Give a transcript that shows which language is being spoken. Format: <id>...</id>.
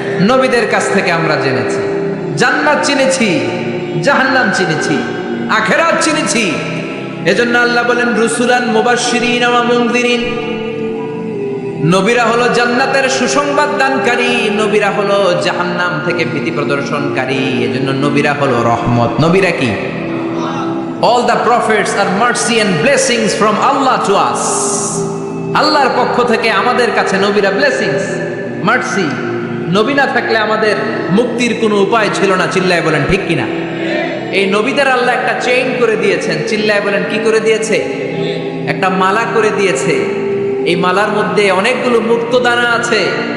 <bn>নবীদের কাছ থেকে আমরা জেনেছি। জান্নাত চিনেছি, জাহান্নাম চিনেছি, আখিরাত চিনেছি। এজন্য আল্লাহ বলেন</bn> <ar>রুসুলান মুবাশশিরিন ওয়া মুনযিরিন।</ar> <bn>নবীরা হলো জান্নাতের সুসংবাদ দানকারী, নবীরা হলো জাহান্নাম থেকে ভীতি প্রদর্শনকারী। এজন্য নবীরা হলো রহমত। নবীরা কি?</bn> <en>All the prophets are mercy and blessings from Allah to us.</en> <bn>আল্লাহর পক্ষ থেকে আমাদের কাছে নবীরা ব্লেসিংস, মার্সি। নবী না থাকলে আমাদের মুক্তির কোনো উপায় ছিল না। চিল্লায় বলেন ঠিক কিনা? এই নবীদের আল্লাহ একটা চেইন করে দিয়েছেন। চিল্লায় বলেন কি করে দিয়েছে? একটা মালা করে দিয়েছে। এই মালার মধ্যে অনেকগুলো মুক্তদানা আছে।</bn>